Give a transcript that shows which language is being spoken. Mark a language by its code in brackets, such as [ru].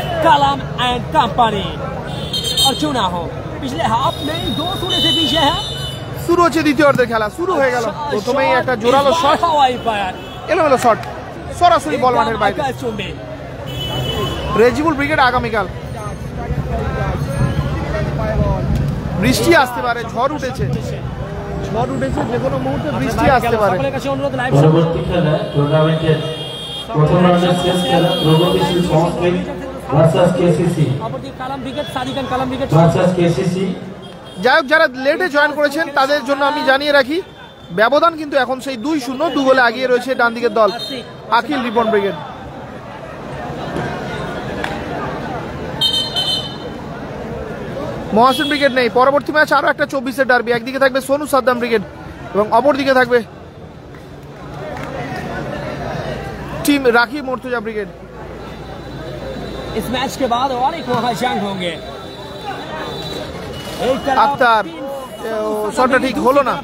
[hi] कलम and company और क्यों ना हो पिछले हाफ में 2-0 से पीछे है। [bn] শুরু হচ্ছে দ্বিতীয় অর্ধের খেলা। শুরু হয়ে গেল। প্রথমেই একটা জোরালো শট, এলোমেলো শট, সরাসরি বল মাঠের বাইরে। রেজিবুল ব্রিগেড আগামীকাল। বৃষ্টি আসতে পারে, ঝড় উঠেছে, যে কোনো মুহূর্তে বৃষ্টি আসতে পারে। পরবর্তী খেলা টুর্নামেন্টের প্রথম রাউন্ডের শেষ খেলা প্রগতিশীল সংস্কৃত ভার্সেস কেসিসি। যাই হোক, যারা লেটে জয়েন করেছেন তাদের জন্য আমি জানিয়ে রাখি ব্যবধান কিন্তু এখন সেই 2-0, 2 গোলে এগিয়ে রয়েছে ডান দিকের দল আকিল রিপন ব্রিগেড। মহাসিন ব্রিগেড নেই। পরবর্তী ম্যাচ আরো একটা 24-এর ডার্বি। একদিকে থাকবে সোনু সাদ্দাম ব্রিগেড এবং অপরদিকে থাকবে टीम राखी मुर्तजा ब्रिगेड। [hi] इस मैच के बाद और एक महाजंग होंगे। [bn] अख्तर शॉट ठीक হলো না।